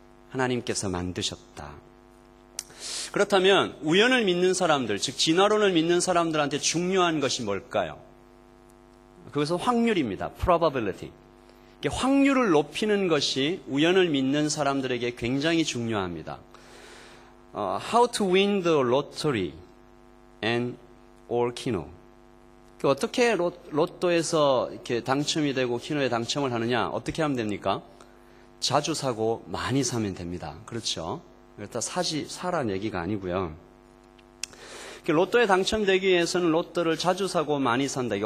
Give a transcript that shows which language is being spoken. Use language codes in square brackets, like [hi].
[ko] 하나님께서 만드셨다. 그렇다면 우연을 믿는 사람들, 즉 진화론을 믿는 사람들한테 중요한 것이 뭘까요? 그것은 확률입니다. probability. 확률을 높이는 것이 우연을 믿는 사람들에게 굉장히 중요합니다. [en] How to win the lottery and or 키노. [ko] 어떻게 로또에서 이렇게 당첨이 되고 키노에 당첨을 하느냐? 어떻게 하면 됩니까? 자주 사고 많이 사면 됩니다. 그렇죠? 그렇다 사란 얘기가 아니고요. 로또에 당첨되기 위해서는 로또를 자주 사고 많이 산다.